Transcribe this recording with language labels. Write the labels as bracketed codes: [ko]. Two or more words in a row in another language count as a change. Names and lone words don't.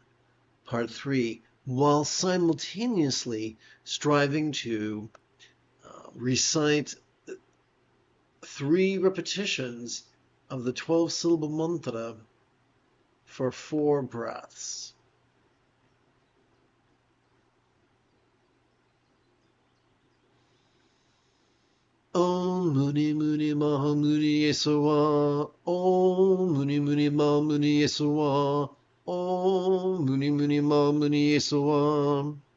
[en] Part 3, while simultaneously striving to recite 3 repetitions of the 12-syllable mantra for 4 breaths. [sa] Om Muni Muni Mahamudra Yesawa. Om Muni Muni Mahamudra Yesawa. Om Muni Muni Mahamudra Yesawa.